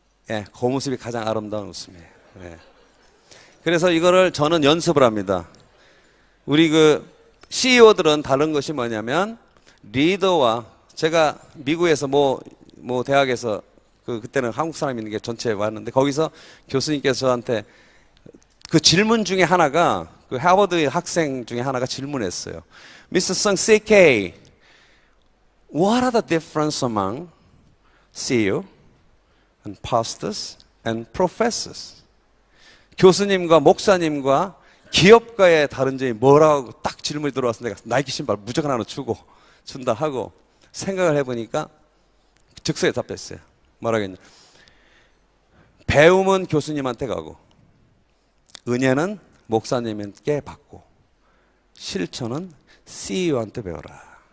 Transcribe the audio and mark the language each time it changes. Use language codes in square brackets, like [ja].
[ko] 예, 그 모습이 가장 아름다운 웃음이에요. 예. 그래서 이거를 저는 연습을 합니다. 우리 CEO들은 다른 것이 뭐냐면 리더와 제가 미국에서 뭐 대학에서 그때는 한국 사람이 있는 게 전체 왔는데 거기서 교수님께서 저한테 그 질문 중에 하나가 그 하버드 학생 중에 하나가 질문했어요. [en] Mr. Sung CK, what are the difference among CEO and pastors and professors? [ko] 교수님과 목사님과 기업가의 다른 점이 뭐라고 딱 질문이 들어왔을 때 내가 나이키 신발 무조건 하나 준다 하고 생각을 해보니까 즉석에 답했어요. 뭐라겠냐. 배움은 교수님한테 가고 은혜는 목사님께 받고 실천은 CEO한테 배워라.